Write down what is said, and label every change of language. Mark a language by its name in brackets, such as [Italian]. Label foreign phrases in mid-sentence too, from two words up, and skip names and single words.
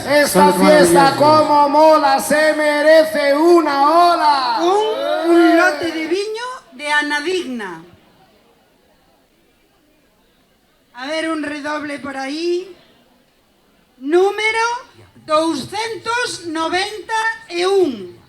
[Spanish] Esta fiesta como mola se merece una ola. [Galician] Un lote de viño de Ana Digna. [Spanish] A ver, un redoble por ahí. Número 291.